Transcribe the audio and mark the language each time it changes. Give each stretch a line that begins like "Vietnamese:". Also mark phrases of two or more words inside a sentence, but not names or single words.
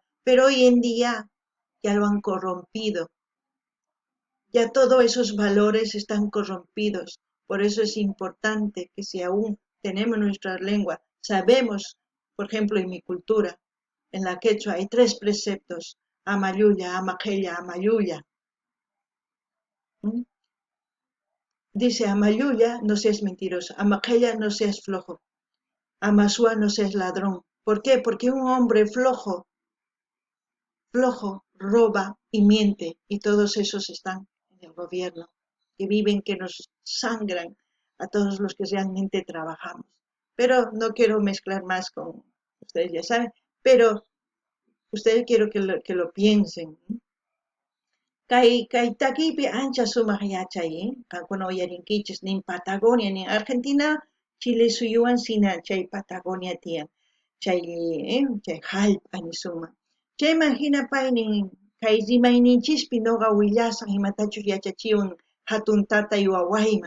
Spanish: Pero hoy en día ya lo han corrompido, ya todos esos valores están corrompidos. Por eso es importante que si aún tenemos nuestra lengua, sabemos, por ejemplo, en mi cultura, en la quechua hay 3 preceptos:
Quechua: amayuya, amaquella, amayuya. ¿Mm?
Spanish: Dice: amayuya, no seas mentiroso; amaquella, no seas flojo; amasúa, no seas ladrón. ¿Por qué? Porque un hombre flojo, roba y miente, y todos esos están en el gobierno, que viven, que nos sangran a todos los que realmente trabajamos. Pero no quiero mezclar más con ustedes, ya saben, pero ustedes quiero que lo piensen.
Quechua: Kay takipi ancha sumaq yachay, qankuna uyarinkichis nin Patagonia nin Argentina, Chile suyuwan sina chay Patagonia tiyan, chay hallp'a nisunman. Chayman hinapay nin kay rimayninchispi noqa willasaq imatachus yachachiwan hatun tatay wawayman.